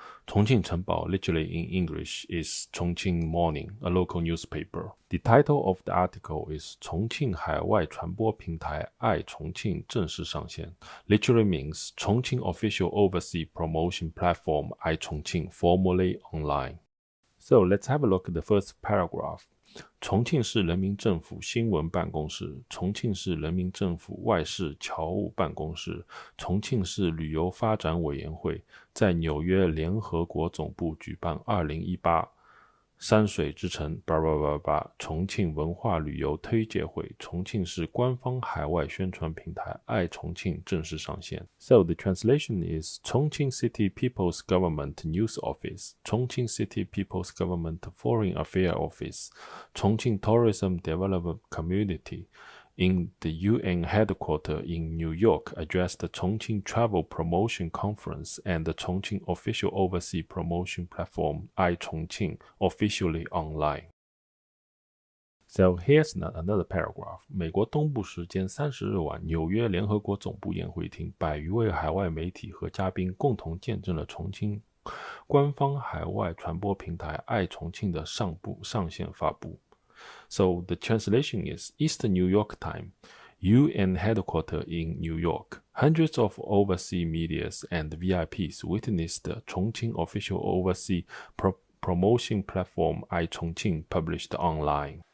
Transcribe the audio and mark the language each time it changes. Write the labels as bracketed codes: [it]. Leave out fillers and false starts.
[en] Chongqing Chenbao, literally in English, is Chongqing Morning, a local newspaper. The title of the article is [zh] 重庆海外传播平台爱重庆正式上线, [en] literally means Chongqing official overseas promotion platform iChongqing formally online. So let's have a look at the first paragraph. [zh] 重庆市人民政府新闻办公室、重庆市人民政府外事侨务办公室、重庆市旅游发展委员会在纽约联合国总部举办2018山水之城重庆文化旅游推介会，重庆市官方海外宣传平台爱重庆正式上线。 [en] So the translation is Chongqing City People's Government News Office, Chongqing City People's Government Foreign Affairs Office, Chongqing Tourism Development Community in the UN headquarters in New York addressed the Chongqing Travel Promotion Conference and the Chongqing official overseas promotion platform iChongqing officially online. So here's another paragraph. [zh] 美国东部时间30日晚，纽约联合国总部宴会厅，100余位海外媒体和嘉宾共同见证了重庆官方海外传播平台爱重庆的上线发布。 [en] So the translation is Eastern New York time, UN headquarters in New York. Hundreds of overseas medias and VIPs witnessed the Chongqing official overseas promotion platform iChongqing published online.